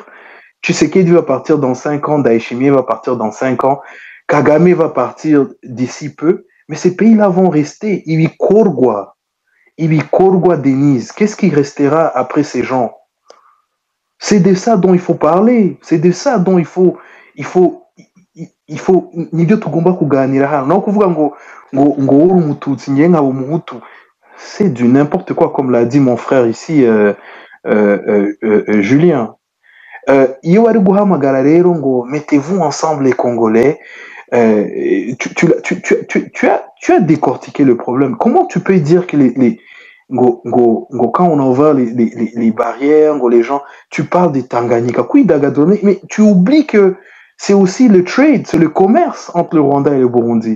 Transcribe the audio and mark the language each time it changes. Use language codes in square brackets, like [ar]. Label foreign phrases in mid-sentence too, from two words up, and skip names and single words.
[fr] Tu sais qu'il va partir dans 5 ans, Daishimi va partir dans 5 ans, Kagame va partir d'ici peu, mais ces pays-là vont rester. Ibikorwa, Denise, qu'est-ce qui restera après ces gens? C'est de ça dont il faut parler, c'est de ça dont il faut [rw] nibyo tugomba kuganira hano no kuvuga ngo uri umututsi ngiye nkaba umuhutu, [fr] c'est du n'importe quoi, comme l'a dit mon frère ici Julien. [rw] Iyo bari guhamagara rero ngo [fr] mettez-vous ensemble les Congolais, tu as décortiqué le problème. Comment tu peux dire que quand on a ouvert les barrières, les gens, tu parles des Tanganyika, mais tu oublies que c'est aussi le trade, c'est le commerce entre le Rwanda et le Burundi.